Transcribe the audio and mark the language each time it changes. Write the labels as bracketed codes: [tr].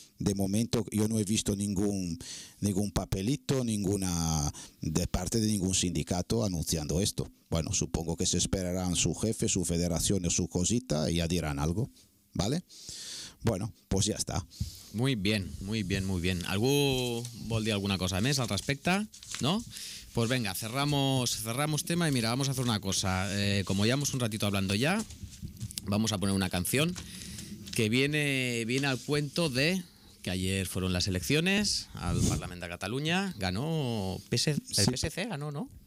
[es] De momento yo no he visto ningún papelito, ninguna de parte de ningún sindicato anunciando esto. Bueno, supongo que se esperarán su jefe, su federación o su cosita y ya dirán algo, ¿vale? Bueno, pues ya está. Muy bien, muy bien, muy bien. [ca] ¿Algú vol dir alguna cosa més al respecte? [es] ¿No? Pues venga, cerramos tema y mira, vamos a hacer una cosa. Como llevamos un ratito hablando ya, vamos a poner una canción que viene al cuento de... que ayer fueron las elecciones al Parlamento de Cataluña, ganó el PSC, ganó, ¿no?